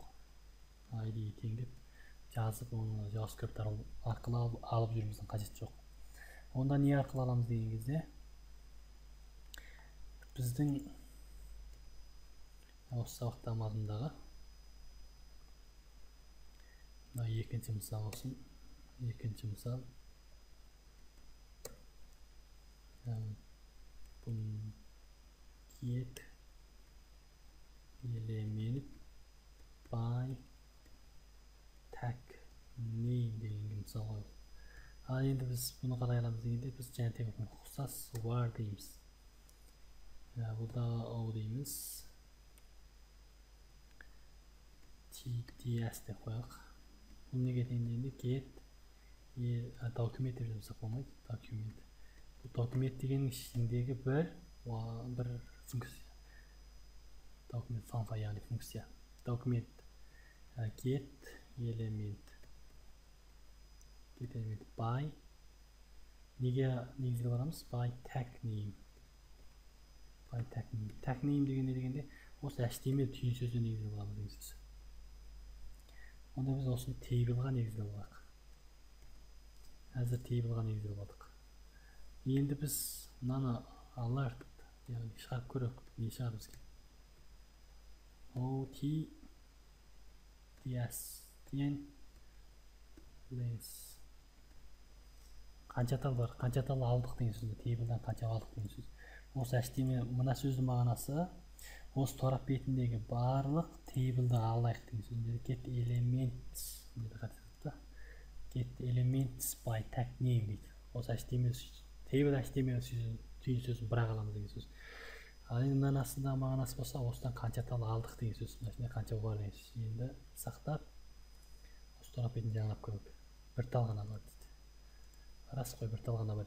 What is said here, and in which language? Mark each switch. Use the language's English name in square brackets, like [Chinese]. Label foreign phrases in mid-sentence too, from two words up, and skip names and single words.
[Kazakh] ID тең деп жазып, оны JavaScript арқылы алып жүрміздің қажеті жоқ. Онда не арқылы аламыз деген кезде, біздің осы сабақта мазмұндағы екінші мысал olsun. Екінші мысал [English] get element by tag name [Kazakh] деген мысал ғой. Ал енді біз бұны қалай аламыз дегенде, біз жаңағы ұқсас var дейміз. Бұлда o дейміз. TDS деп қояйық. Бұл неге дегенде [English] get document [Kazakh] деп жазсақ болмайды. Document. Бұл document дегеннің ішіндегі бір функция. Document функция, яғни функция. [English] Document get element by [Kazakh] неге негізге барамыз? [English] By tag name. Tag name [Kazakh] деген не дегенде, осы HTML түйін сөзі негізге барамыз деген сөз. Онда біз осыны table-ға негізге болайық. Әзір table-ға негізге болдық. Енді біз мынаны alert, яғни шығарып көрейік. Не шығар бізге? OTDS деген қанша тал бар, қанша тал алдық деген сөз, table-дан қанша алдық деген сөз. Осы HTML мына сөздің мағынасы осы торап бетіндегі барлық table-ды алайық деген сөз. [English] Get elements get elements by tag name дейді. [Kazakh] Осы HTML table HTML түйін сөзін бірақ аламыз деген сөз. Ал енді мына астында мағынасы болса, осыдан қанша тал алдық деген сөз, мына қанша бар деген сөз. Енді сақтап осы торап бетін жаңалап көрейік. Бір тал ғана бар дейді. Рас қой, бір тал ғана бар.